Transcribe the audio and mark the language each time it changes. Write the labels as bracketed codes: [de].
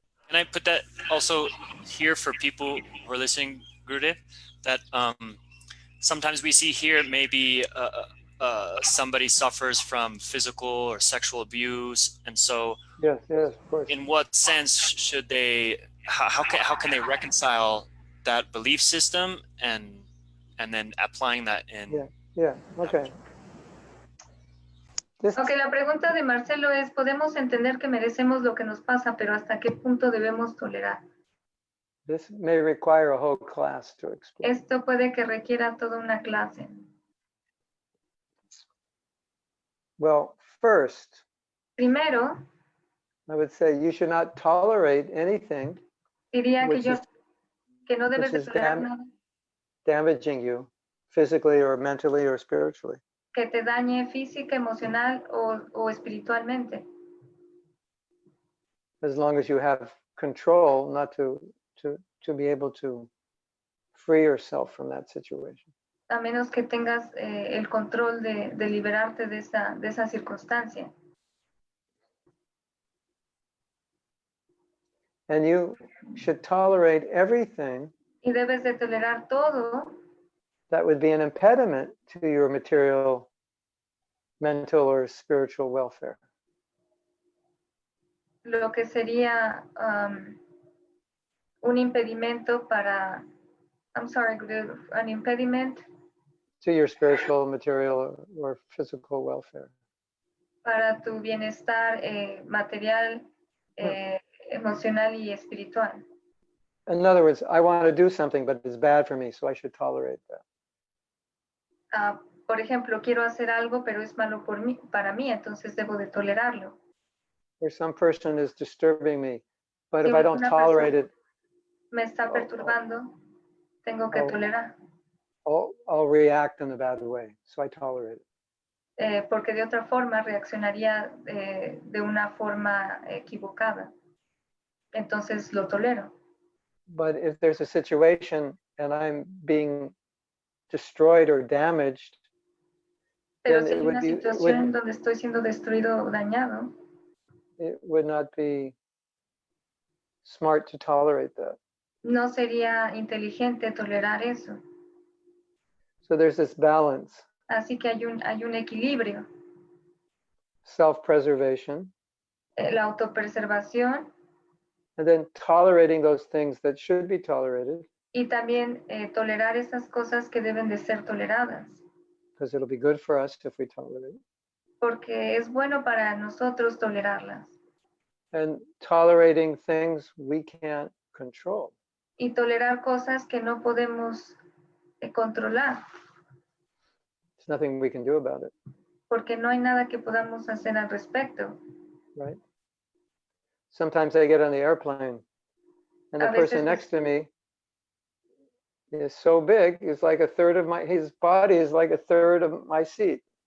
[en] Can I put that also here for people who are listening, Gurudev, that sometimes we see here maybe somebody suffers from physical or sexual abuse, and so Yes, of course. in what sense should they, how can they reconcile that belief system and then applying that in Yeah, okay. This, [es] Ok, la pregunta de Marcelo es, podemos entender que merecemos lo que nos pasa, pero ¿hasta qué punto debemos tolerar? [en] this may require a whole class to explain. [es] Esto puede que requiera toda una clase. [en] Well, first, [es] Primero, [en] I would say you should not tolerate anything [es] diría [en] which is [es] que no debes de [en] is [es] tolerar nada [en] damaging you physically or mentally or spiritually. [es] que te dañe física, emocional o espiritualmente. [en] As long as you have control not to be able to free yourself from that situation. [es] A menos que tengas el control de liberarte de esa circunstancia. [en] And you should tolerate everything [es] Y debes de tolerar todo [en] that would be an impediment to your material, mental, or spiritual welfare. [es] lo que sería un impedimento para [en] I'm sorry, Guru, an impediment to your spiritual, material, or physical welfare. [es] para tu bienestar material, emocional y espiritual. [en] In other words, I want to do something, but it's bad for me, so I should tolerate that. [es] Por ejemplo, quiero hacer algo, pero es malo para mí, entonces debo de tolerarlo. [en] Or some person is disturbing me, but [es] Si [en] if I don't [es] una [en] tolerate it, [es] me está perturbando, tengo que tolerar, [en] I'll react in a bad way, so I tolerate it. [es] porque de otra forma reaccionaría de una forma equivocada. Entonces lo tolero. [en] But if there's a situation and I'm being destroyed or damaged, [es] Pero [en] then [es] si hay una situación donde estoy siendo destruido o dañado, [en] it would not be smart to tolerate that. [es] no sería inteligente tolerar eso. [en] So there's this balance, [es] Así que hay un equilibrio. [en] self-preservation, [es] La autopreservación [en] and then tolerating those things that should be tolerated, [es] y también tolerar esas cosas que deben de ser toleradas. [en] because it'll be good for us if we tolerate. [es] Porque es bueno para nosotros tolerarlas. [en] And tolerating things we can't control. [es] Y tolerar cosas que no podemos controlar. [en] There's nothing we can do about it, [es] Porque no hay nada que podamos hacer al respecto. [en] right? Sometimes I get on the airplane and the [es] A veces [en] person next to me is so big, it's like his body is like a third of my seat.